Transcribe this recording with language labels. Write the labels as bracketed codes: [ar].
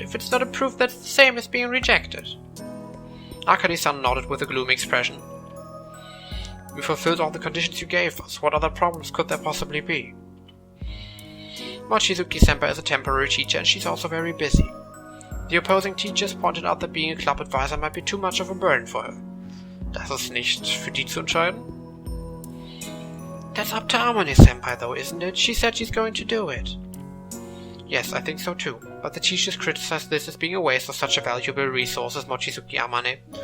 [en] If it's not approved, that's the same as being rejected. Akari-san nodded with a gloomy expression. We fulfilled all the conditions you gave us. What other problems could there possibly be? Mochizuki-senpai is a temporary teacher, and she's also very busy. The opposing teachers pointed out that being a club advisor might be too much of a burden for her. [de] Das ist nicht für die zu entscheiden? [en] That's up to Amane-senpai though, isn't it? She said she's going to do it. Yes, I think so too, but the teachers criticized this as being a waste of such a valuable resource as Mochizuki Amane.